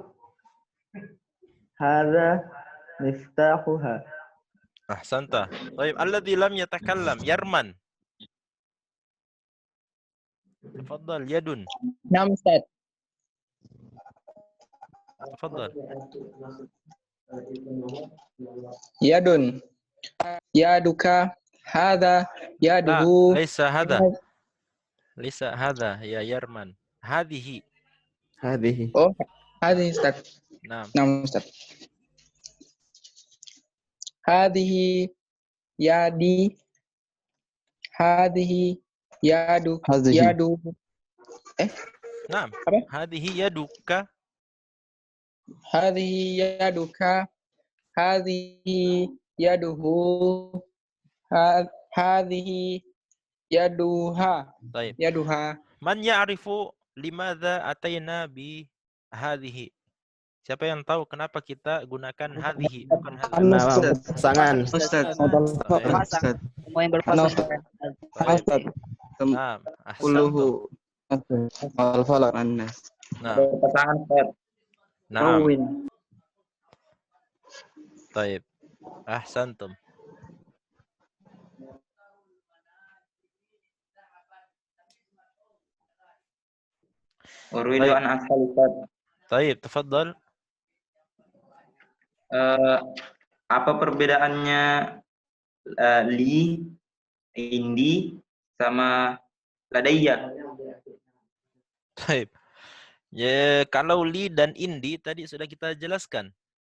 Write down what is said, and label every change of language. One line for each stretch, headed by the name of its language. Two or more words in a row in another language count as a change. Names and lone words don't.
Arabic: هذا مفتاحها. أحسنت. طيب الذي لم يتكلم يرمن. تفضل. يد. نعم أستاذ. تفضل. يد. يدك. هذا. لا, يده. ليس هذا. ليس هذا يا يرمن. هذه. هذه أوه، هذه أستاذ. نعم. نعم أستاذ. هذه يدي. هذه يد. هذه يد. نعم.
Indonesian: Apa?
Arabic: هذه يدك. هذه يدك. هذه يده. هذه يدها.
Indonesian: Baik.
Arabic: يدها. من يعرف لماذا أتينا بهذه?
Indonesian: Siapa yang tahu kenapa kita gunakan hadhihi bukan hadza? Nah, pasangan. Ustaz. Berpasang. Semua yang berpasang. Baik.
Arabic: نعم. أحسنتم. كله الفلق الناس. نعم.
Indonesian: Pasangan Ustaz.
Arabic: نعم. Win.
Indonesian: Baik.
Arabic: أحسنتم. أريد أن أسأل أستاذ.
Indonesian: Baik, tafadhal. Apa perbedaannya
Arabic: لي، عندي,
Indonesian: sama ladayya? Baik. Ya, kalau li dan indi tadi sudah kita jelaskan.